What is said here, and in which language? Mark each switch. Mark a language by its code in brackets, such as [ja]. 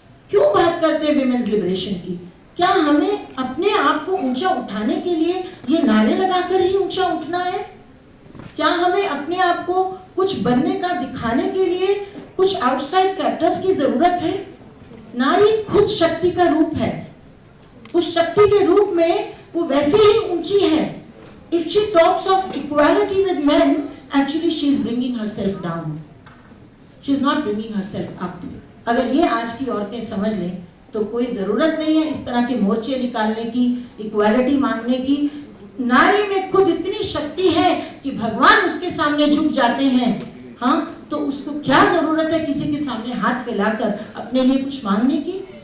[hi] क्यों बात करते हैं विमेन्स लिबरेशन की? क्या हमें अपने आप को ऊंचा उठाने के लिए ये नारे लगाकर ही ऊंचा उठना है? क्या हमें अपने आप को कुछ बनने का दिखाने के लिए कुछ आउटसाइड फैक्टर्स की जरूरत है? नारी खुद शक्ति का रूप है। उस शक्ति के रूप में वो वैसे ही ऊंची है। [en] If she talks of equality with men, actually she is bringing herself down. She is not bringing herself up. [hi] अगर ये आज की औरतें समझ लें तो कोई जरूरत नहीं है इस तरह के मोर्चे निकालने की, इक्वालिटी मांगने की। नारी में खुद इतनी शक्ति है कि भगवान उसके सामने झुक जाते हैं। हाँ, तो उसको क्या जरूरत है किसी के सामने हाथ फैलाकर अपने लिए कुछ मांगने की?